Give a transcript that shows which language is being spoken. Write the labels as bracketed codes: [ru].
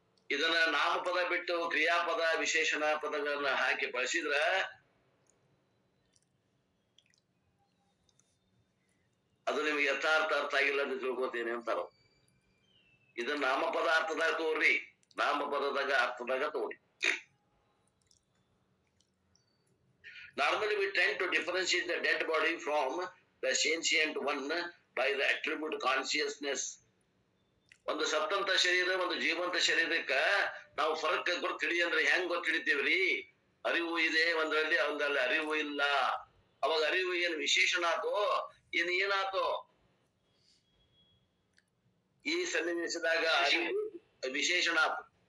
[kn] ಇದನ್ನ ನಾಮಪದ ಬಿಟ್ಟು ಕ್ರಿಯಾಪದ ವಿಶೇಷಣ ಪದಗಳನ್ನ ಹಾಕಿ ಬಳಸಿದ್ರ ಅದು ನಿಮ್ಗೆ ಯಥಾರ್ಥ ಅರ್ಥ ಆಗಿಲ್ಲ ಅಂತ ತಿಳ್ಕೊತೇನೆ ಅಂತಾರ. ಇದನ್ನ ನಾಮಪದ ಅರ್ಥದಾಗ ತೋರ್ರಿ, ನಾಮಪದದಾಗ ಅರ್ಥದಾಗ ತೋರಿ. [en] Normally we tend to differentiate the dead body from the sentient one by the attribute consciousness. [kn] ಒಂದು ಸತ್ತಂತ ಶರೀರ ಒಂದು ಜೀವಂತ ಶರೀರಕ್ಕ ನಾವು ಫರಕ್ ಗೊತ್ತಿಡಿ ಅಂದ್ರೆ ಹೆಂಗ್ ಗೊತ್ತಿಡಿತೀವ್ರಿ? ಅರಿವು ಇದೆ ಒಂದ್ರಲ್ಲಿ, ಒಂದಲ್ಲಿ ಅರಿವು ಇಲ್ಲ. ಅವಾಗ ಅರಿವು ಏನ್ ವಿಶೇಷಣ ಆತೋ ಏನಾತೋ? ಈ ಸನ್ನಿವೇಶದಾಗ ಅರಿವು ವಿಶೇಷಣ ಆತು.